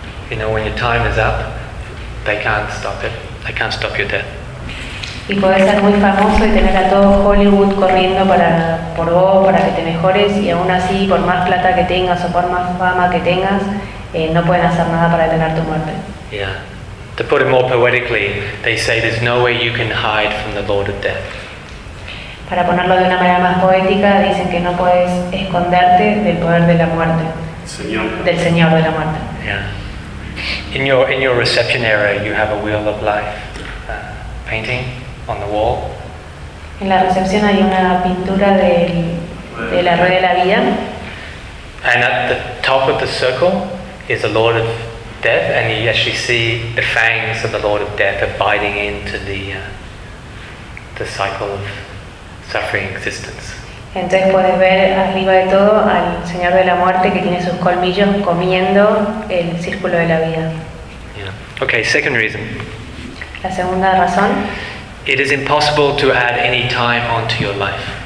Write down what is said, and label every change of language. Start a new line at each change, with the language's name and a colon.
English: You know, when your time is up, they can't stop it. They can't stop your death.
Spanish: Y puedes ser muy famoso y tener a todo Hollywood corriendo por vos, para que te mejores, y aún así, por más plata que tengas o por más fama que tengas, no pueden hacer nada para detener tu muerte.
English: Yeah. To put it more poetically, they say there's no way you can hide from the Lord of Death.
Spanish: Para ponerlo de una manera más poética, dicen que no puedes esconderte del poder de la muerte. Señor. Del Señor de la muerte.
English: Yeah. In your reception area, you have a Wheel of Life painting on the wall.
Spanish: En la recepción hay una pintura de la rueda de la vida.
English: And at the top of the circle is the Lord of Death, and you actually see the fangs of the Lord of Death abiding into the cycle of suffering existence.
Spanish: Entonces puedes ver arriba de todo al Señor de la Muerte que tiene sus colmillos comiendo el círculo de la vida.
English: Yeah. Okay, second reason.
Spanish: La segunda razón.
English: It is impossible to add any time onto your life.